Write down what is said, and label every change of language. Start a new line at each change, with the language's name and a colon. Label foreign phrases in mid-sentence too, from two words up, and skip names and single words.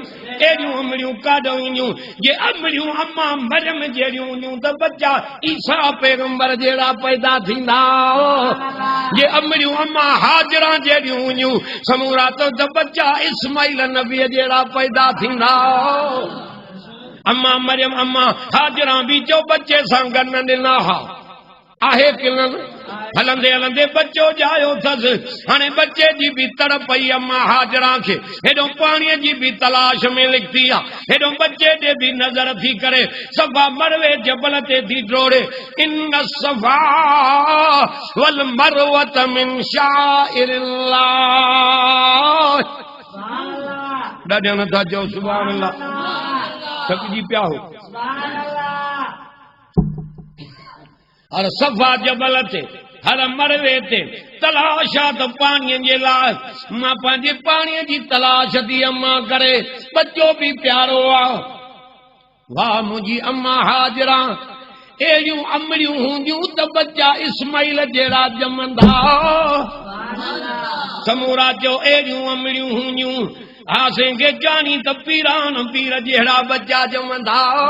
Sindhi: अहिड़ियूं अमड़ियूं काॾो ईंदियूं, जे अमड़ियूं अम्मा मरियम जहिड़ियूं हूंदियूं त बच्चा ईसा पैगंबर जहिड़ा पैदा थींदा, जे अमड़ियूं अम्मा हाजरा जहिड़ियूं हूंदियूं समूरा त बच्चा इस्माइल नबीअ जहिड़ा पैदा थींदा, अम्मा मरियम अम्मा हाजरा बि जो बच्चे सां गॾु न ॾिना हा, आहे कि न? हलंदे हलंदे बच्चो जायो अथसि, हाणे बच्चे जी बि तड़प पई अम्मा हाजरा खे, हेॾो पाणीअ जी बि तलाश में लिखती आहे, हेॾो बच्चे ॾे बि नज़र थी करे, सफ़ा मरवे जबल ते थी डोड़े,
Arabic: إن الصفا والمروة من شعائر الله,
Sindhi: ॾाढा नथा चओ
Arabic: سبحان الله,
Sindhi: थकिजी पिया हो, हर सफ़ा जबल ते हर मरवे ते तलाश आहे त पाणीअ जे लाइ, मां पंहिंजे पाणीअ जी तलाश थी अम्मा करे, बच्चो बि प्यारो आहे, वाह मुंहिंजी अम्मा हाजरा, अहिड़ियूं अमड़ियूं हूंदियूं त बच्चा इस्माइल जहिड़ा ॼमंदा, समूरा चओ अहिड़ियूं अमड़ियूं हूंदियूं, हासे खे ॼाणी त पीरान पीर जहिड़ा बच्चा ॼमंदा,